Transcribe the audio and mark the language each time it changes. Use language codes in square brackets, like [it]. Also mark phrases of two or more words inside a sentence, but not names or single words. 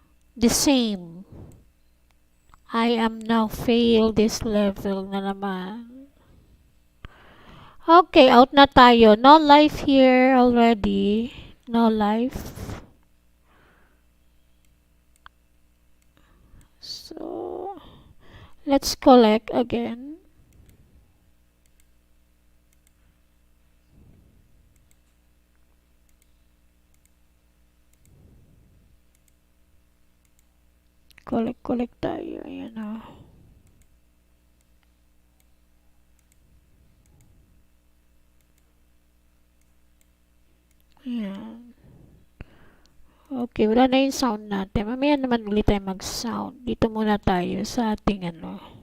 [en] The same. I am now fail this level [tl] na naman. Okay, out na tayo. [en] No life here already. No life. So, let's collect again. [tl] Collect tayo. Ayan o. Ayan. Okay, wala na yung sound natin. Mamaya naman ulit tayo mag-sound. Dito muna tayo sa ating ano.